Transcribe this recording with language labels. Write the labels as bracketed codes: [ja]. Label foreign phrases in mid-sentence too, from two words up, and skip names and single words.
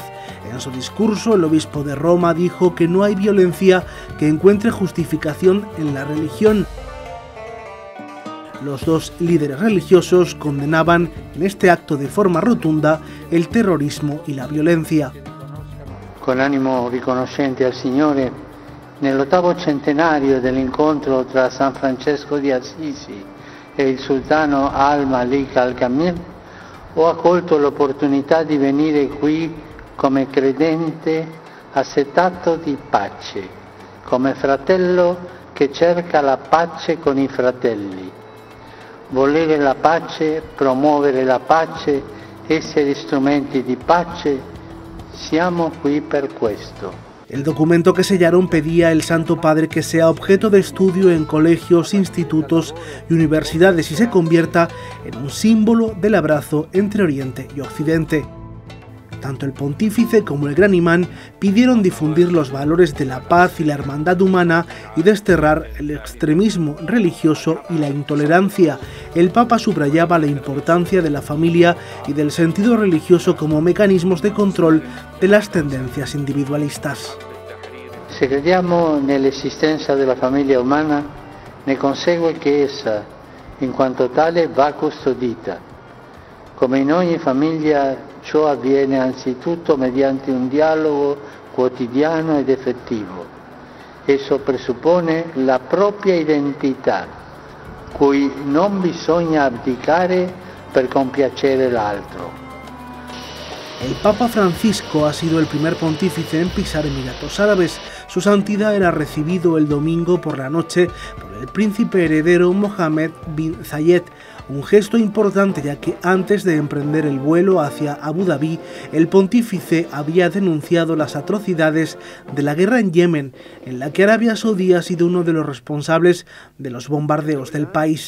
[es] En su discurso, el obispo de Roma dijo que no hay violencia que encuentre justificación en la religión. Los dos líderes religiosos condenaban en este acto de forma rotunda el terrorismo y la violencia. [it] Con ánimo riconoscente al Signore, nell'8º centenario dell'incontro tra San Francesco di Assisi e il sultano Al-Malik Al-Kamil, ho accolto l'opportunità di venire qui come credente assetato di pace, come fratello che cerca la pace con i fratelli. Volere la pace, promuovere la pace, essere strumenti di pace, siamo qui per questo. [es] El documento que sellaron pedía el Santo Padre que sea objeto de estudio en colegios, institutos y universidades y se convierta en un símbolo del abrazo entre Oriente y Occidente. Tanto el pontífice como el gran imán pidieron difundir los valores de la paz y la hermandad humana y desterrar el extremismo religioso y la intolerancia. El Papa subrayaba la importancia de la familia y del sentido religioso como mecanismos de control de las tendencias individualistas. [it] Se crediamo nell'esistenza della famiglia umana, ne consegue che essa, in quanto tale, va custodita. Come in ogni famiglia, ciò avviene anzitutto mediante un dialogo quotidiano ed effettivo. Esso presuppone la propria identità, cui non bisogna abdicare per compiacere l'altro. [es] El Papa Francisco ha sido el primer pontífice en pisar Emiratos Árabes. Su santidad era recibido el domingo por la noche por el príncipe heredero Mohammed bin Zayed, un gesto importante ya que antes de emprender el vuelo hacia Abu Dhabi, el pontífice había denunciado las atrocidades de la guerra en Yemen, en la que Arabia Saudí ha sido uno de los responsables de los bombardeos del país.